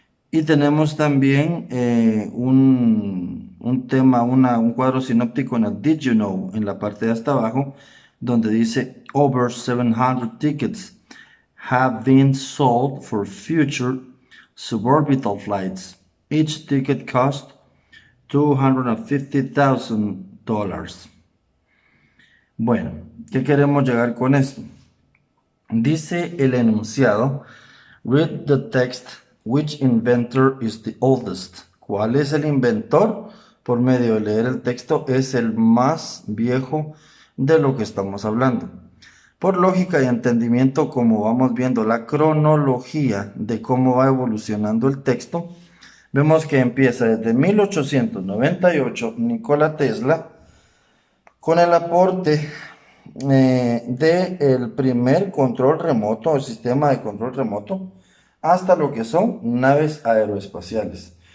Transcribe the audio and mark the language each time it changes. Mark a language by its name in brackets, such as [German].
[Spanish] Y tenemos también un tema, un cuadro sinóptico en el Did You Know, en la parte de hasta abajo, donde dice [English] over 700 tickets have been sold for future suborbital flights. Each ticket cost $250,000. [Spanish] Bueno, ¿qué queremos llegar con esto? Dice el enunciado: [English] read the text. Which inventor is the oldest? [Spanish] ¿Cuál es el inventor? Por medio de leer el texto, es el más viejo de lo que estamos hablando. Por lógica y entendimiento, como vamos viendo la cronología de cómo va evolucionando el texto, vemos que empieza desde 1898 Nikola Tesla con el aporte del primer control remoto, el sistema de control remoto, hasta lo que son naves aeroespaciales.